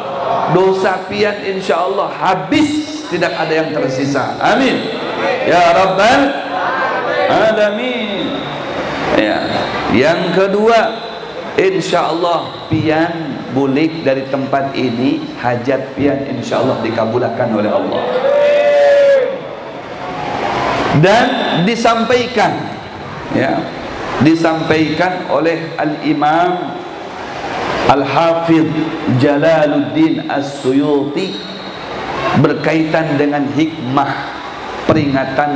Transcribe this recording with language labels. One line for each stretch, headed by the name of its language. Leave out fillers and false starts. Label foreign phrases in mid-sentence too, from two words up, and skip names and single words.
Indonesian: Dosa pian insyaallah habis, tidak ada yang tersisa.
Arabic: آمين يا رب العالمين.
Indonesian: Ya, yang kedua, insyaallah pian bulik dari tempat ini, hajat pian insyaallah dikabulkan oleh Allah. Dan disampaikan, ya, disampaikan oleh Al-Imam Al-Hafidh Jalaluddin As-Suyuti berkaitan dengan hikmah peringatan